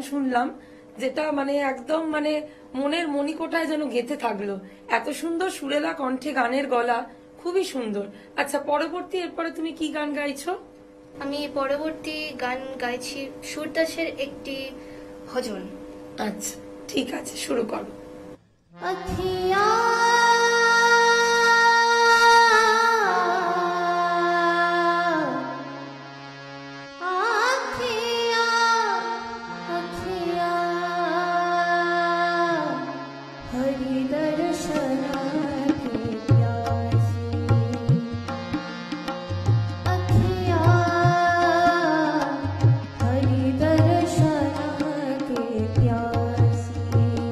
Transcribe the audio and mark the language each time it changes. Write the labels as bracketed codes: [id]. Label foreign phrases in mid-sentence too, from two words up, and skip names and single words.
[bn] শুনলাম, যেটা মানে একদম মানে মনের মণিকোঠায় যেন গেঁথে থাকলো। এত সুন্দর সুরেলা কণ্ঠে, গানের গলা খুবই সুন্দর। আচ্ছা, পরবর্তী এরপরে তুমি কি গান গাইছো? আমি পরবর্তী গান গাইছি সুরদাসের একটি ভজন। আচ্ছা, ঠিক আছে, শুরু করো। [hi] अखियाँ हरि दर्शन की प्यासी, अखियाँ हरि दर्शन की प्यासी।